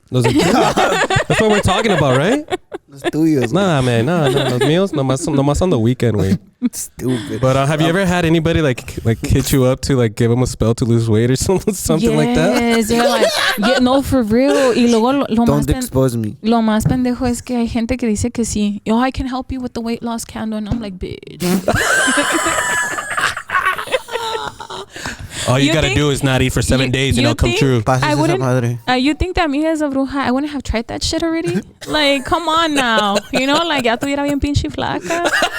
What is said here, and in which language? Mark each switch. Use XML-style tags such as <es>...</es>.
<es>Los del Chuy.</es> <en>That's what we're talking about, right?</en> <es>Los tuyos.</es> <en>Nah, man,</en> <es>no. Los míos, nomás</es> <en>on the weekend,</en> <es>güey.</es> <en>Stupid. But have you ever had anybody like hit you up to like give them a spell to lose weight or something like that? Yes, they're like, yeah, no, for real.</en> <es>Y luego</es> <en>Don't expose me.</en> <es>Lo más pendejo es que hay gente que dice que sí.</es> <en>Yo, I can help you with the weight loss candle. And I'm like, bitch. All you gotta do is not eat for 7 days and it'll come true. I wouldn't. You think that me as a bruja, I wouldn't have tried that shit already? Like, come on now. You know, like,</en> <es>ya tuviera bien pinche flaca.</es>